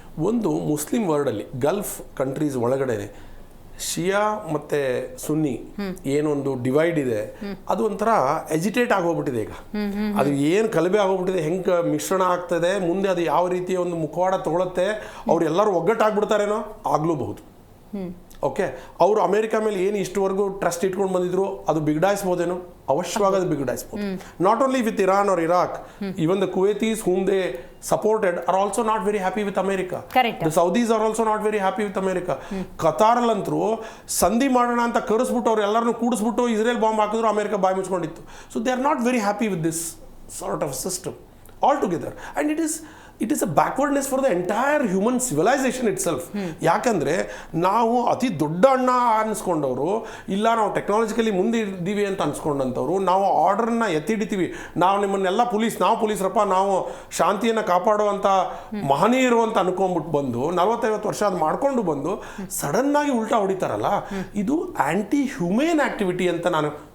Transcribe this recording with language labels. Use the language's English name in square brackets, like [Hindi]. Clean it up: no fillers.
[Kannada] ಒಂದು, Muslim ವರ್ಲ್ಡಲ್ಲಿ Gulf countries ಒಳಗಡೆ ಶಿಯಾ ಮತ್ತು ಸುನ್ನಿ ಏನೊಂದು ಡಿವೈಡ್ ಇದೆ, ಅದು ಒಂಥರ ಎಜಿಟೇಟ್ ಆಗೋಗ್ಬಿಟ್ಟಿದೆ. ಈಗ ಅದು ಏನು ಕಲಬೆ ಆಗೋಗ್ಬಿಟ್ಟಿದೆ, ಹೆಂಗೆ ಮಿಶ್ರಣ ಆಗ್ತದೆ, ಮುಂದೆ ಅದು ಯಾವ ರೀತಿಯ ಒಂದು ಮುಖವಾಡ ತಗೊಳುತ್ತೆ, ಅವ್ರು ಎಲ್ಲರೂ ಒಗ್ಗಟ್ಟಾಗ್ಬಿಡ್ತಾರೇನೋ, ಆಗ್ಲೂಬಹುದು. ಓಕೆ, ಅವರು ಅಮೆರಿಕ ಮೇಲೆ ಏನು ಇಷ್ಟವರೆಗೂ ಟ್ರಸ್ಟ್ ಇಟ್ಕೊಂಡು ಬಂದಿದ್ರು ಅದು ಬಿಗಡಾಯಿಸ್ಬೋದೇನೋ, ಅವಶ್ಯವಾಗಿ ಅದು ಬಿಗಡಾಯಿಸ್ಬೋದು. [English] Not only with Iran or Iraq, even the Kuwaitis whom they supported are also not very happy with America. The Saudis are also not very happy with America. [Kannada] ಕತಾರಲ್ಲಂತರೂ ಸಂಧಿ ಮಾಡೋಣ ಅಂತ ಕರೆಸ್ಬಿಟ್ಟು ಅವ್ರು ಎಲ್ಲರನ್ನೂ ಕೂಡಿಸ್ಬಿಟ್ಟು ಇಸ್ರೇಲ್ ಬಾಂಬ್ ಹಾಕಿದ್ರು, ಅಮೆರಿಕ ಬಾಯಿ ಮುಚ್ಕೊಂಡಿತ್ತು. [English] So they are not very happy with this sort of system all together. And it is a backwardness for the entire human civilisation itself. [Kannada] ಯಾಕಂದರೆ ನಾವು ಅತಿ ದೊಡ್ಡ ಅಣ್ಣ ಅನ್ಸ್ಕೊಂಡವರು, ಇಲ್ಲ ನಾವು ಟೆಕ್ನಾಲಜಿಕಲಿ ಮುಂದೆ ಇದ್ದೀವಿ ಅಂತ ಅನ್ಸ್ಕೊಂಡಂಥವ್ರು, ನಾವು ಆರ್ಡರ್ನ ಎತ್ತಿಡಿತೀವಿ, ನಾವು ನಿಮ್ಮನ್ನೆಲ್ಲ ನಾವು ಪೊಲೀಸರಪ್ಪ, ನಾವು ಶಾಂತಿಯನ್ನು ಕಾಪಾಡುವಂಥ ಮಹನೀಯರು ಅಂತ ಅನ್ಕೊಂಡ್ಬಿಟ್ಟು ಬಂದು 40-50 ವರ್ಷ ಅದು ಮಾಡ್ಕೊಂಡು ಬಂದು ಸಡನ್ನಾಗಿ ಉಲ್ಟಾ ಹೊಡಿತಾರಲ್ಲ, ಇದು [English] anti humane activity [Kannada] ಅಂತ ನಾನು